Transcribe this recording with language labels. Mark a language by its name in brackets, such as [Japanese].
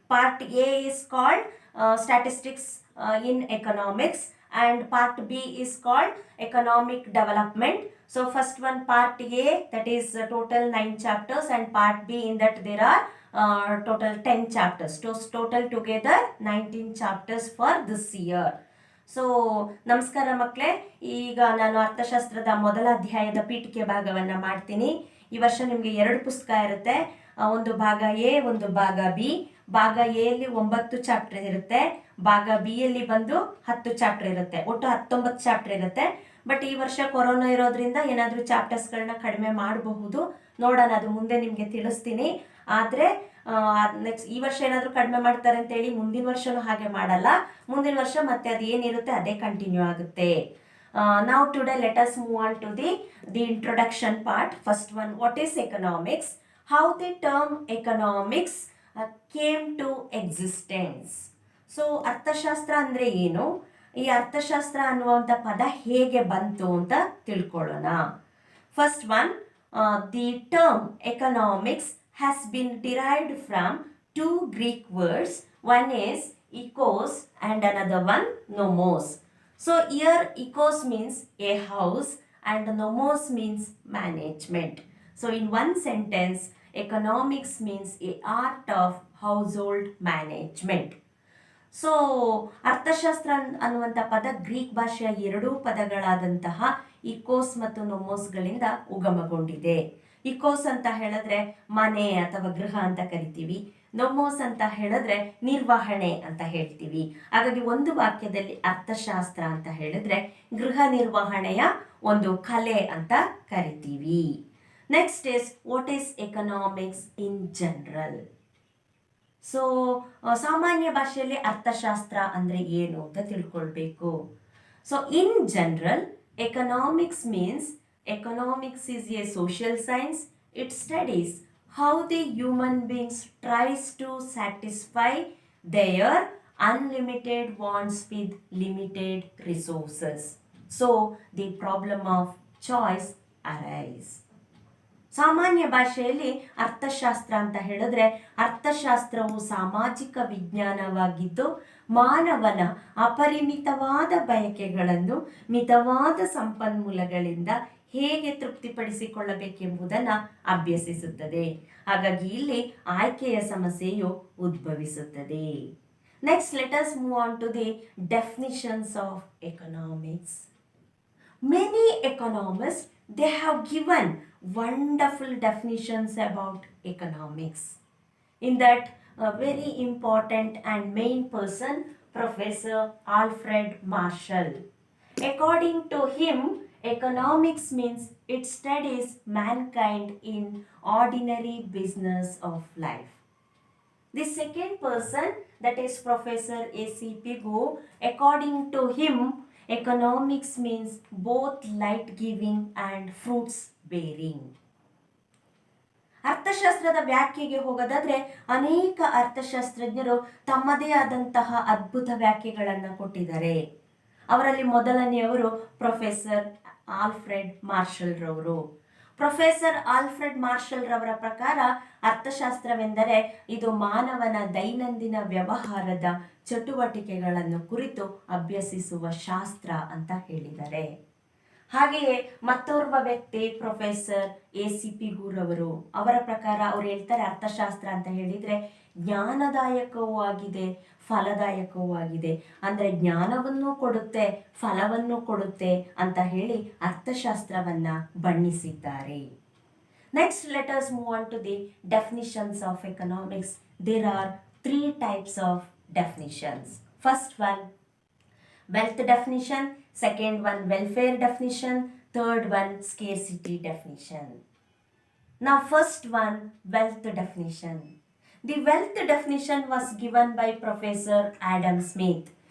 [English] Part A is called Statistics in Economics and Part B is called Economic Development. So first one, Part A, that is total 9 chapters, and Part B, in that there are total 10 chapters. So total together 19 chapters for this year. [Kannada] So ನಮಸ್ಕಾರ ಮಕ್ಕಳೇ, ಈಗ ನಾನು ಅರ್ಥಶಾಸ್ತ್ರದ ಮೊದಲ ಅಧ್ಯಾಯದ ಪೀಠಿಕೆ ಭಾಗವನ್ನು ಮಾಡ್ತೀನಿ. ಈ ವರ್ಷ ನಿಮಗೆ 2 ಪುಸ್ತಕ ಇರುತ್ತೆ, ಒಂದು ಭಾಗ ಎ, ಒಂದು ಭಾಗ ಬಿ. ಭಾಗ ಎ ಯಲ್ಲಿ 9 ಚಾಪ್ಟರ್ ಇರುತ್ತೆ, ಭಾಗ ಬಿ ಯಲ್ಲಿ ಬಂದು 10 ಚಾಪ್ಟರ್ ಇರುತ್ತೆ, ಒಟ್ಟು 19 ಚಾಪ್ಟರ್ ಇರುತ್ತೆ. ಬಟ್ ಈ ವರ್ಷ ಕೊರೋನಾ ಇರೋದ್ರಿಂದ ಏನಾದರೂ ಚಾಪ್ಟರ್ಸ್ಗಳನ್ನ ಕಡಿಮೆ ಮಾಡಬಹುದು, ನೋಡೋಣ, ಅದು ಮುಂದೆ ನಿಮಗೆ ತಿಳಿಸ್ತೀನಿ. ಆದರೆ ನೆಕ್ಸ್ಟ್ ಈ ವರ್ಷ ಏನಾದರೂ ಕಡಿಮೆ ಮಾಡ್ತಾರೆ ಅಂತೇಳಿ ಮುಂದಿನ ವರ್ಷನೂ ಹಾಗೆ ಮಾಡಲ್ಲ. ಮುಂದಿನ ವರ್ಷ ಮತ್ತೆ ಅದು ಏನಿರುತ್ತೆ ಅದೇ ಕಂಟಿನ್ಯೂ ಆಗುತ್ತೆ. ನಾವು [English] Today let us move on to the introduction part. First one, what is economics? How the term economics came to existence. [Kannada] So ಅರ್ಥಶಾಸ್ತ್ರ ಅಂದರೆ ಏನು, ಈ ಅರ್ಥಶಾಸ್ತ್ರ ಅನ್ನುವಂಥ ಪದ ಹೇಗೆ ಬಂತು ಅಂತ ತಿಳ್ಕೊಳ್ಳೋಣ. [English] First one, the term economics has been derived from two Greek words. One is ecos and another one nomos. So here ecos means a house and nomos means management. So in one sentence, economics means a art of household management. [Kannada] So ಅರ್ಥಶಾಸ್ತ್ರ ಅನ್ನುವಂಥ ಪದ Greek ಭಾಷೆಯ 2 ಪದಗಳಾದಂತಹ equals ಮತ್ತು ನೊಮೋಸ್ಗಳಿಂದ ಉಗಮಗೊಂಡಿದೆ. Equals ಅಂತ ಹೇಳಿದ್ರೆ ಮನೆ ಅಥವಾ ಗೃಹ ಅಂತ ಕರಿತೀವಿ, ನೊಮೋಸ್ ಅಂತ ಹೇಳಿದ್ರೆ ನಿರ್ವಹಣೆ ಅಂತ ಹೇಳ್ತೀವಿ. ಹಾಗಾಗಿ ಒಂದು ವಾಕ್ಯದಲ್ಲಿ ಅರ್ಥಶಾಸ್ತ್ರ ಅಂತ ಹೇಳಿದ್ರೆ ಗೃಹ ನಿರ್ವಹಣೆಯ ಒಂದು ಕಲೆ ಅಂತ ಕರಿತೀವಿ. [English] Next is, what is economics in general? [Kannada] So ಸಾಮಾನ್ಯ ಭಾಷೆಯಲ್ಲಿ ಅರ್ಥಶಾಸ್ತ್ರ ಅಂದರೆ ಏನು ಅಂತ ತಿಳ್ಕೊಳ್ಬೇಕು. [English] So in general, economics means economics is a social science. It studies how the human beings tries to satisfy their unlimited wants with limited resources. So the problem of choice arise. [Kannada] ಸಾಮಾನ್ಯ ಭಾಷೆಯಲ್ಲಿ ಅರ್ಥಶಾಸ್ತ್ರ ಅಂತ ಹೇಳಿದ್ರೆ ಅರ್ಥಶಾಸ್ತ್ರವು ಸಾಮಾಜಿಕ ವಿಜ್ಞಾನವಾಗಿದ್ದು ಮಾನವನ ಅಪರಿಮಿತವಾದ ಬಯಕೆಗಳನ್ನು ಮಿತವಾದ ಸಂಪನ್ಮೂಲಗಳಿಂದ ಹೇಗೆ ತೃಪ್ತಿಪಡಿಸಿಕೊಳ್ಳಬೇಕೆಂಬುದನ್ನು ಅಭ್ಯಸಿಸುತ್ತದೆ. ಹಾಗಾಗಿ ಇಲ್ಲಿ ಆಯ್ಕೆಯ ಸಮಸ್ಯೆಯು ಉದ್ಭವಿಸುತ್ತದೆ. [English] Next let us move on to the definitions of economics. Many economists, they have given wonderful definitions about economics. In that, a very important and main person, Professor Alfred Marshall. According to him, economics means it studies mankind in ordinary business of life. The second person, that is Professor A.C. Pigou, according to him, economics means both light giving and fruits bearing. [Kannada] ಅರ್ಥಶಾಸ್ತ್ರದ ವ್ಯಾಖ್ಯೆಗೆ ಹೋಗೋದಾದ್ರೆ ಅನೇಕ ಅರ್ಥಶಾಸ್ತ್ರಜ್ಞರು ತಮ್ಮದೇ ಆದಂತಹ ಅದ್ಭುತ ವ್ಯಾಖ್ಯೆಗಳನ್ನು ಕೊಟ್ಟಿದ್ದಾರೆ. ಅವರಲ್ಲಿ ಮೊದಲನೆಯವರು professor Alfred marshal ರವರು. ಪ್ರೊಫೆಸರ್ ಆಲ್ಫ್ರೆಡ್ ಮಾರ್ಷಲ್ ರವರ ಪ್ರಕಾರ ಅರ್ಥಶಾಸ್ತ್ರವೆಂದರೆ ಇದು ಮಾನವನ ದೈನಂದಿನ ವ್ಯವಹಾರದ ಚಟುವಟಿಕೆಗಳನ್ನು ಕುರಿತು ಅಭ್ಯಸಿಸುವ ಶಾಸ್ತ್ರ ಅಂತ ಹೇಳಿದ್ದಾರೆ. ಹಾಗೆಯೇ ಮತ್ತೋರ್ವ ವ್ಯಕ್ತಿ ಪ್ರೊಫೆಸರ್ A.C. ಪಿಗು ರವರು. ಅವರ ಪ್ರಕಾರ ಅವ್ರು ಹೇಳ್ತಾರೆ ಅರ್ಥಶಾಸ್ತ್ರ ಅಂತ ಹೇಳಿದರೆ ಜ್ಞಾನದಾಯಕವೂ ಆಗಿದೆ, ಫಲದಾಯಕವೂ ಆಗಿದೆ. ಅಂದರೆ ಜ್ಞಾನವನ್ನು ಕೊಡುತ್ತೆ, ಫಲವನ್ನು ಕೊಡುತ್ತೆ ಅಂತ ಹೇಳಿ ಅರ್ಥಶಾಸ್ತ್ರವನ್ನು ಬಣ್ಣಿಸಿದ್ದಾರೆ. [English] Next let us move on to the definitions of economics. There are 3 types of definitions. First one, wealth definition. Second one, welfare definition. Third one, scarcity definition. Now first one, wealth definition. The wealth definition was given by Professor Adam Smith.